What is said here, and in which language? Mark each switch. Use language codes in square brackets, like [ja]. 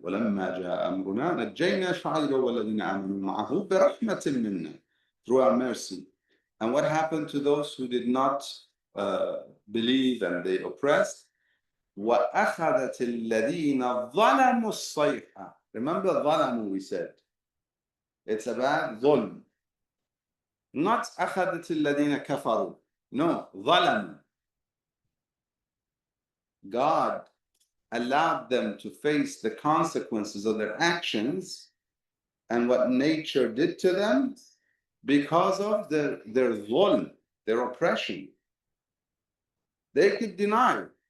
[ar] وَلَمَّا جَاءَ أَمْرُنَا نَجَّيْنَا شُعَيْبًا وَالَّذِينَ آمَنُوا مَعَهُ بِرَحْمَةٍ مِنَّا. [en] Through our mercy. And what happened to those who did not believe and they oppressed? [ar] وَأَخَذَتِ الَّذِينَ ظَلَمُوا الصَّيْحَةَ. [en] Remember ظَلَمُوا we said. It's about ظلم. [ar] Not أَخَذَتِ الَّذِينَ كَفَرُوا. [en] No, ظَلَمُوا. God allowed them to face the consequences of their actions and what nature did to them because of their zulm, their oppression. They could deny.